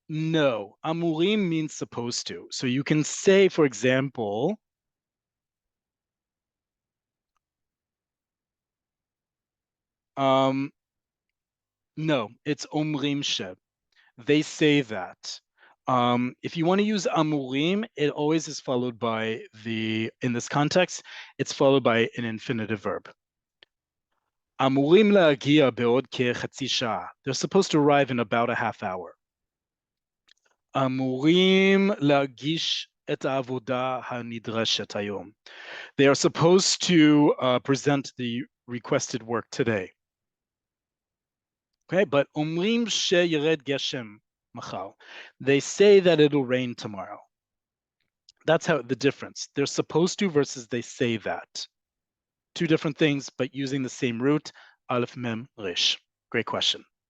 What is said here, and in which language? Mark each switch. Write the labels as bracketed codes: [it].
[en] No, amurim means supposed to. So you can say, for example, no, it's omrim she. They say that. If you want to use amurim, it always is followed by in this context, it's followed by an infinitive verb. [he] Amurim להגיע בעוד כחצי שעה. [en] They're supposed to arrive in about a half hour. [he] אמורים להגיש את העבודה הנדרשת היום. [en] They are supposed to present the requested work today. Okay, but [he] אומרים שירד גשם מחר. [en] They say that it'll rain tomorrow. That's how the difference. They're supposed to versus they say that. Two different things, but using the same root. Aleph mem resh. Great question.